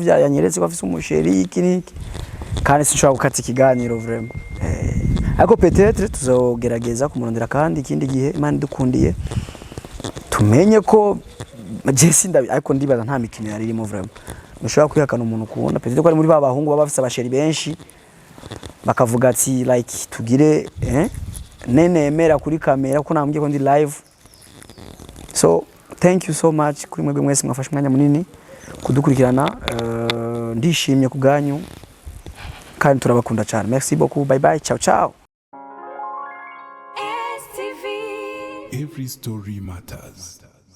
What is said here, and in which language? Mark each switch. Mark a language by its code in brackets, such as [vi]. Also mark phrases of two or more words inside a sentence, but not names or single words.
[rn] vyanyeretse ko afise umusheri iki niki kandi sinshobora gukata ikiganiro vraiment ariko peut-être tuzogerageza kumurondera kandi ikindi gihe Imana dukundiye tumenye ko Jesse ndabi ariko ndibaza nta mikino yaririmo vraiment mushobora kwihakana umuntu ukunda peut-être ko ari muri babahungu baba bafise abasheri benshi bakavuga ati like tugire nemera kuri kamera ko nambwiye ko ndi [en] live so thank you so much [rn] kuri mwebwe mwese mwafashe umwanya munini kudukurikirana ndishimye kubganyu kandi turabakunda cyane [fr] merci beaucoup [en] bye bye [it] ciao ciao [en] Every story matters.